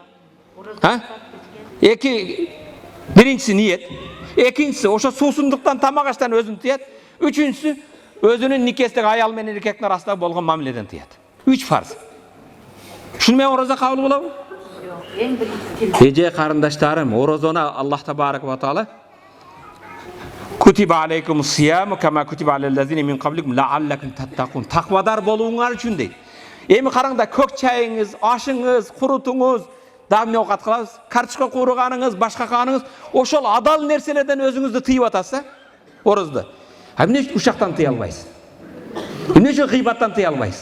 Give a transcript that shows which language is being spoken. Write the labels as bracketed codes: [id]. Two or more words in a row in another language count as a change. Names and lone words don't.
[ky] Биринчиси ниет. Экинчиси ошо суусундуктан тамак аштан өзүн тыят. Үчүнчүсү өзүнүн никестеги аял менен эркектин арасында болгон мамиледен тыят. 3 фарз. Шуну менен орозо кабыл болобу? Эже карындаштарым, орозону [ar] الله تبارك وتعالى كتب عليكم الصيام كما كتب على الذين من قبلكم لعلكم تتقون. [ky] Takvadar bolуңар үчүн дейт. Эми караңда, көк чайыңыз, ашыңыз, курутуңуз, дамне оокат кылабыз, карточка кууруганыңыз, башка каныңыз, ошол адал нерселерден өзүңүздү тыйып атасыз, орозду. Эмне үчүн ушактан тыя албайсыз? Эмне үчүн гыйбаттан тыя албайсыз?